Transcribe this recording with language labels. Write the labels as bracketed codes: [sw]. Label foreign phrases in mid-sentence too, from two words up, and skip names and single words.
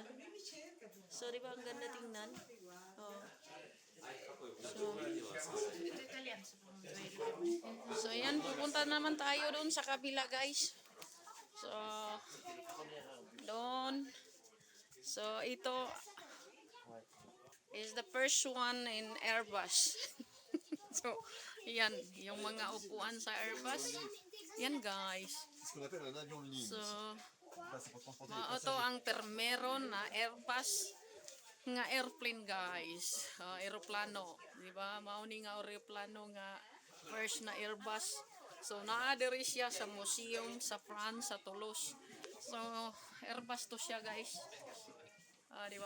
[tl] So, di ba ang ganda tingnan? Oh. So, yan, pupunta naman tayo doon sa kabila guys. So, doon. So, ito [en] is the first one in Airbus. [tl] So, yan, yung mga upuan sa Airbus. Yan guys. [fr] Ce qu'on appelle un avion de ligne. So, Là, c'est pour transporter les ito passagers. [ceb] ang permero na Airbus nga airplane guys. Aeroplano, di ba? Mauni nga aeroplano nga first na Airbus. So naa diri siya sa museum sa France sa Toulouse. So Airbus to siya guys. Di ba?